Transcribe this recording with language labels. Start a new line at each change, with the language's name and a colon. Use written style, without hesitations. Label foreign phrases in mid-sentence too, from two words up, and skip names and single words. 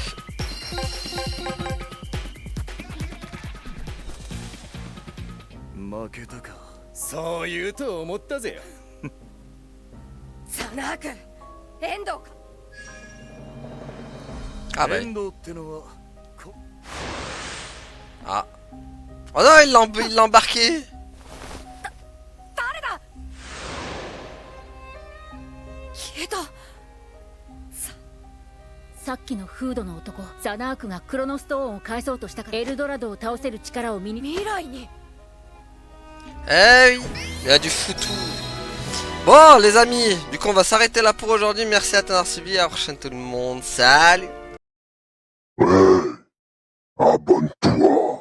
French: Ah bah. Ah. Oh non, il l'a embarqué.
Japanese: さっきのフードの男ザナークがクロノストーンを返そうとしたからエルドラドを倒せる力を身に未来に
French: Eh oui, il y a du foutu. Bon les amis, du coup on va s'arrêter là pour aujourd'hui. Merci à t'avoir suivi, à la prochaine tout le monde. Salut. Ouais, abonne-toi.